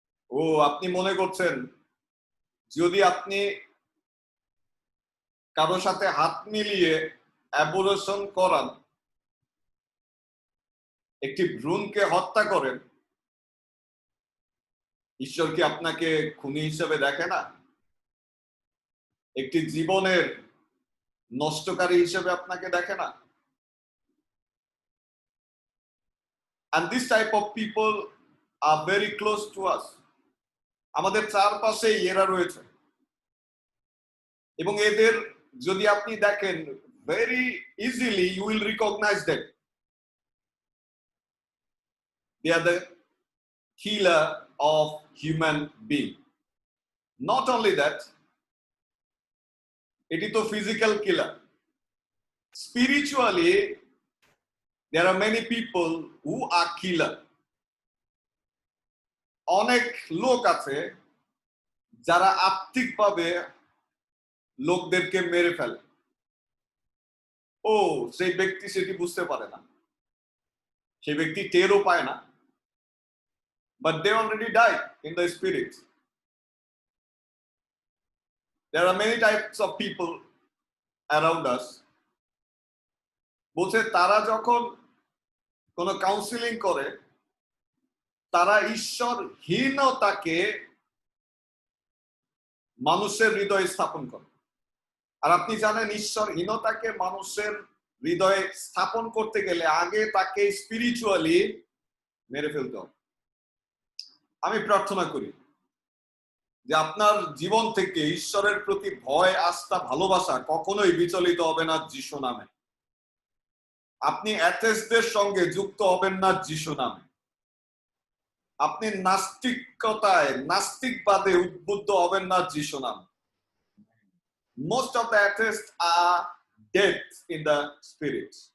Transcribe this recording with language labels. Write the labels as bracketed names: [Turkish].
[Bangla] ও, আপনি মনে করছেন যদি আপনি কারো সাথে হাত মিলিয়ে অ্যাবর্শন করান, একটি ভ্রূণকে হত্যা করেন, ঈশ্বর কি আপনাকে খুনি হিসেবে দেখে না? একটি জীবনের নষ্টকারী হিসেবে আপনাকে দেখে না? [English] And this type of people are very close to us. [Bangla] আমাদের চারপাশে এরা রয়েছে এবং এদের যদি আপনি দেখেন, [English] very easily you will recognize them. They are the killer of human being. Not only that, [Bangla] এটি তো [English] physical killer. Spiritually, there are many people who are killer. [Bangla] অনেক লোক আছে যারা আত্মিকভাবে লোকদেরকে মেরে ফেলে। ও, সেই ব্যক্তি সেটি বুঝতে পারে না, সেই ব্যক্তি টেরও পায় না, [English] but they already died in the spirit. There are many types of people around us. [Bangla] বলছে তারা যখন কোনো কাউন্সিলিং করে, তারা ঈশ্বরহীনতাকে মানুষের হৃদয়ে স্থাপন করে। আর আপনি জানেন, ঈশ্বরহীনতাকে মানুষের হৃদয়ে স্থাপন করতে গেলে আগে তাকে স্পিরিচুয়ালি মেরে ফেলতে হবে। আমি প্রার্থনা করি যে আপনার জীবন থেকে ঈশ্বরের প্রতি ভয়, আস্থা, ভালোবাসা কখনোই বিচলিত হবে না যিশু নামে। আপনি অ্যাথেস্টদের সঙ্গে যুক্ত হবেন না যিশু নামে। আপনি নাস্তিকতায়, নাস্তিকবাদে উদ্বুদ্ধ হবেন না যিশু নামে। [English] Most of the atheists are dead in the spirit.